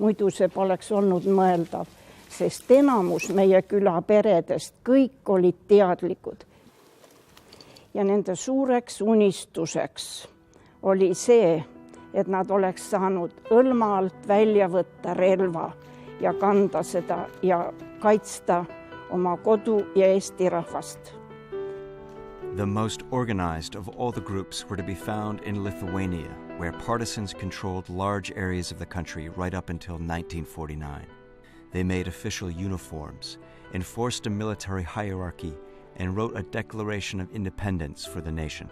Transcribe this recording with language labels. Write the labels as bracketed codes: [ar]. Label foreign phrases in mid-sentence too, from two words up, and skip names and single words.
[et] Muidu see poleks olnud mõeldav. sest enamus meie küla peredest kõik olid teadlikud. Ja nende suureks unistuseks oli see, et nad oleks saanud õlma alt välja võtta relva ja kanda seda ja kaitsta oma kodu ja Eesti rahvast. [en] The most organized of all the groups were to be found in Lithuania, where partisans controlled large areas of the country right up until 1949. They made official uniforms, enforced a military hierarchy, and wrote a declaration of independence for the nation.